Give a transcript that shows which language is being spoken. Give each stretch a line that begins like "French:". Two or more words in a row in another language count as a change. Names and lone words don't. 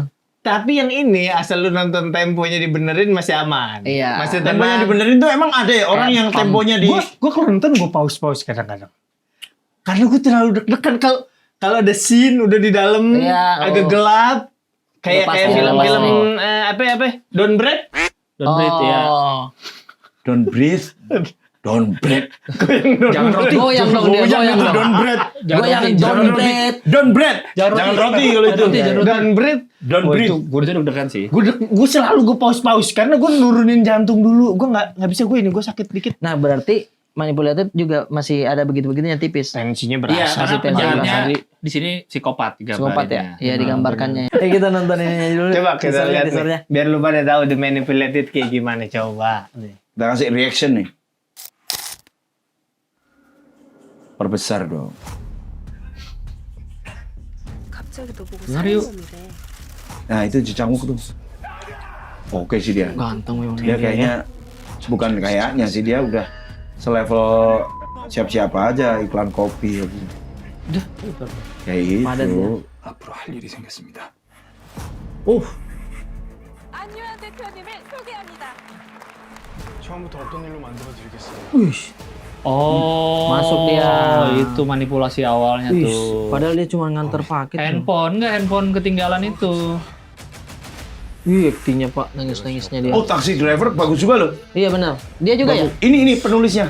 Indonesian: Tapi yang ini asal lu nonton temponya dibenerin masih aman. Iya. Masih Temponya tenang. dibenerin tuh emang ada ya orang yang temponya di. Gue kalau nonton gue pause kadang-kadang. Karena gue terlalu deg-degan kalau ada scene udah di dalam Iya, agak oh. gelap. Kayak Udah pasti, film-film udah apa Don't Breathe. Don't breathe ya. Don't breathe. Don't breathe. Jangan roti. Goyang dong dia, goyang dong. Don't breathe. Goyang don't breathe. Don't breathe. Jangan roti kalau itu. Don't Breathe. Don't breathe. Gue itu deg-degan sih. Gue selalu gue pause karena gue nurunin jantung dulu. Gue nggak bisa gue sakit dikit. Nah, berarti manipulatif juga masih ada begitu-begitunya tipis. Tensinya Iya, berasa. karena tensi penjahatnya hari. di sini psikopat Psikopat ya? gambarannya. Iya, digambarkannya. Kita nonton ini dulu. Coba kita Teasernya, lihat teasernya. nih. Biar lu pada tahu The Manipulated kayak gimana coba. Kita kasih reaction nih. Perbesar dong.
Korean: 갑자기 너 보고 Mario. 살인범이래.
Indonesian: Nah itu Cicanguk tuh. Oke sih dia. Ganteng memang. Dia kayaknya bukan kayaknya sih dia udah selevel siap-siap aja iklan kopi. Kayak gitu. Padat ya.
Korean: 앞으로 할 일이 생겼습니다. 안유한 대표님을 소개합니다. 처음부터 어떤 일로 만들어드리겠어요?
Indonesian: Oh, Masuk dia. Itu manipulasi awalnya Wih, tuh. padahal dia cuma nganter paket. Handphone ketinggalan itu. Wih, aktingnya Pak, nangis-nangisnya dia. Oh taksi driver bagus juga loh. Iya benar. Dia juga ya? Bagus. Ini penulisnya.